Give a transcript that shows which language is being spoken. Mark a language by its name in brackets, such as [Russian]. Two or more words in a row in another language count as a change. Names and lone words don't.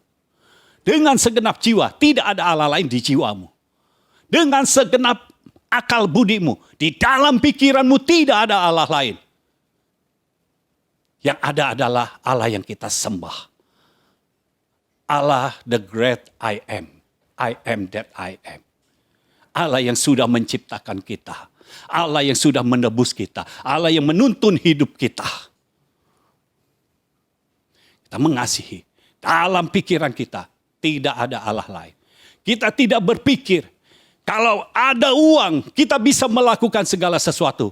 [Indonesian] Dengan segenap jiwa, tidak ada Allah lain di jiwamu. Dengan segenap akal budimu, di dalam pikiranmu tidak ada Allah lain. Yang ada adalah Allah yang kita sembah. [English] Allah the great I am. I am that I am. [Indonesian] Allah yang sudah menciptakan kita. Allah yang sudah menebus kita. Allah yang menuntun hidup kita. Kita mengasihi. Dalam pikiran kita tidak ada Allah lain. Kita tidak berpikir kalau ada uang kita bisa melakukan segala sesuatu.